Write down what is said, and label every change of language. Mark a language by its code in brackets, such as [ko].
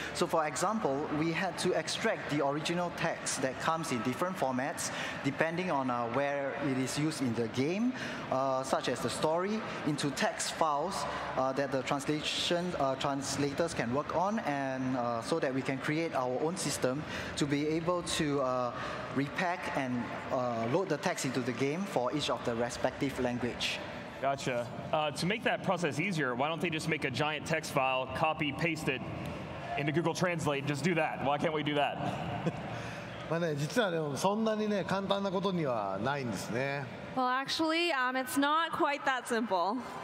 [en] So, for example, we had to extract the original text that comes in different formats, depending on where it is used in the game, such as the story, into text files that the translators can work on, and so that we can create our own system to be able to repack and load the text into the game for each of the respective language. Gotcha. To make that process easier, why don't they just make a giant text file, copy, paste it into Google Translate, just do that? Why can't we do that? [ja] 実はでもそんなにね簡単なことにはないんですね。 [en] Well, actually, it's not quite that simple.